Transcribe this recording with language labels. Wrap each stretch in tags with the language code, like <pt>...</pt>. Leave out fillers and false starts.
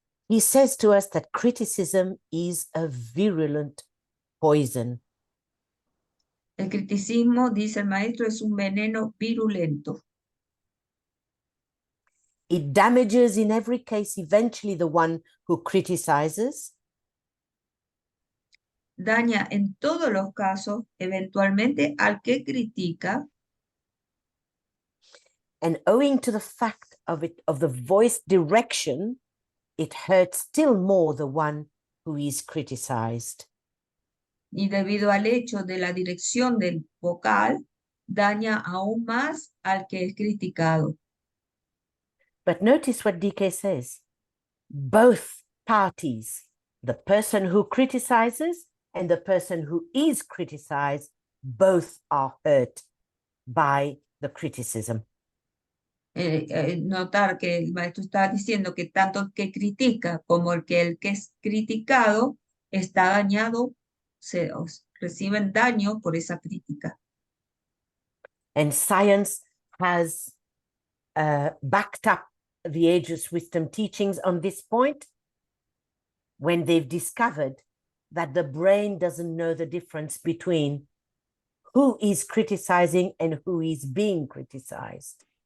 <en>He says to us that criticism is a virulent poison.</en> <es>El criticismo, dice el maestro, es un veneno virulento.</es> <en>It damages in every case eventually the one who criticizes,</en> <es>Daña en todos los casos eventualmente al que critica,</es> <en>and owing to the fact of the voice direction, it hurts still more the one who is criticized.</en> <es>y debido al hecho de la dirección del vocal, daña aún más al que es criticado.</es> <en>But notice what DK says. Both parties, the person who criticizes and the person who is criticized, both are hurt by the criticism.</en> <es>Notar que el maestro está diciendo que tanto el que critica como el que es criticado está dañado, reciben daño por esa crítica.</es> <en>And science has backed up the ageless wisdom teachings on this point when they've discovered that the brain doesn't know the difference between who is criticizing and who is being criticized.</en>